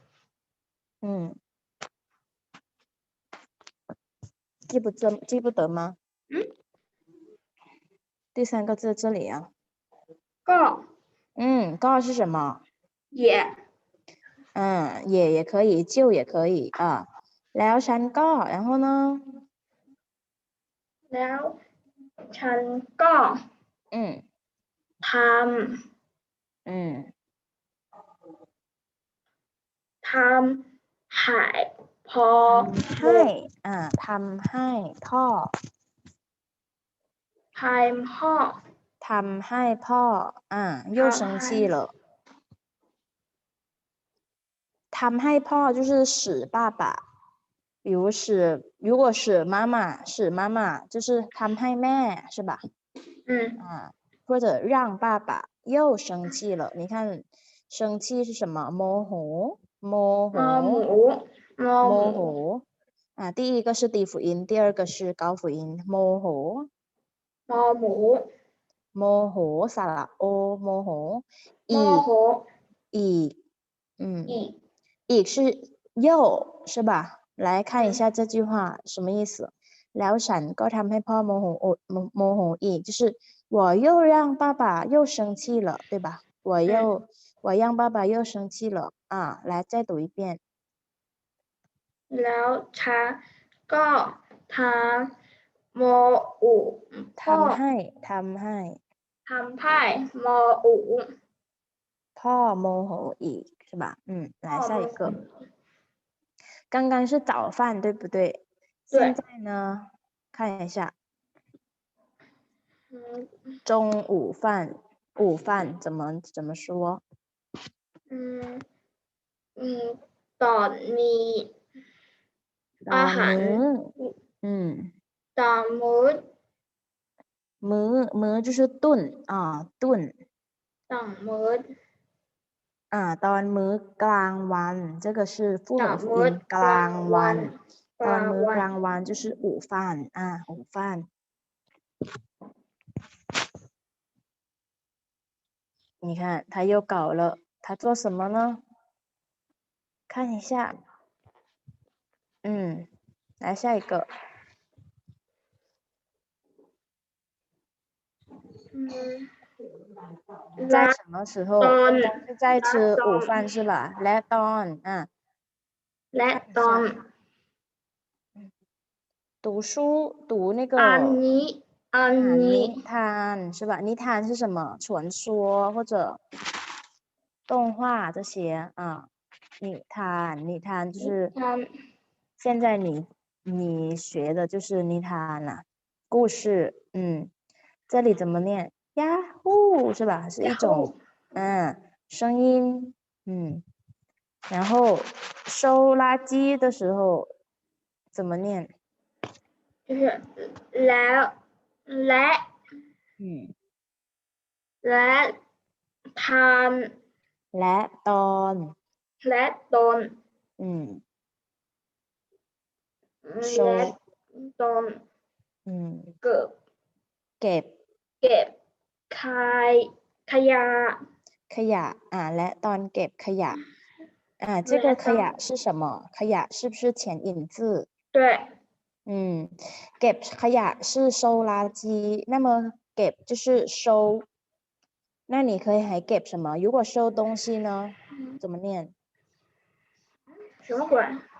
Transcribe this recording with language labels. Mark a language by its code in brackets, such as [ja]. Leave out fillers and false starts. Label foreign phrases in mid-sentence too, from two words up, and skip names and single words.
[zh] 记不得吗？第三个字这里啊。 [th] ก็ [zh] ก็是什么？也也可以，就也可以啊。 [th] แล้วฉันก็ [zh] 然后呢？ [th] แล้วฉันก็ทำให้พ่อ ทำให้พ่อ [zh] 又生气了。 [th] ทำให้พ่อ [zh] 就是使爸爸，如果使妈妈就是 [th] ทำให้แม่ [zh] 是吧？或者让爸爸又生气了。你看生气是什么？ โมโห第一个是低辅音，第二个是高辅音。 [th] โมโหสระโอโมโหอีกอีก [zh] 是又是吧？来看一下这句话什么意思。 [th] แล้วฉันก็ทำให้พ่อโมโหอีก [zh] 就是我又让爸爸又生气了，对吧？我让爸爸又生气了啊！来再读一遍。 [th] แล้วฉันก็ทำโมอุพ่อ ทำให้ โมอุ พ่อโมโหอีก [zh] 是吧？来下一个。刚刚是早饭，对不对？现在呢，看一下中午饭，午饭怎么说？ [th] ตอนนี้อาหารตอน [zh] มื้อ就是顿啊顿 [th] ตอนมื้อ ตอนมื้อกลางวัน [zh] 这个是复合辅音กลางวัน [th] ตอนมื้อกลางวัน [zh] 就是午饭午饭你看他又搞了，他做什么呢？看一下，来下一个。在什么时候？是在吃午饭是吧？ [th] และตอน และตอน [zh] 读书读那个 [th] นิ [zh] ทาน是吧？ นิทาน是什么？传说或者动画这些นิทาน就是现在你学的就是นิทาน啦，故事这里怎么念？呀呼是吧？是一种声音然后收垃圾的时候怎么念？就是 [th] และทาน และตอน และตอนและตอน เก็บ ขยะ และตอนเก็บขยะ [zh] 这个ขยะ是什么？ ขยะ是不是前引字？对。 [th] เก็บขยะ [zh] 是收垃圾，那么เก็บ就是收，那你可以还เก็บ什么？如果收东西呢，怎么念？什么鬼？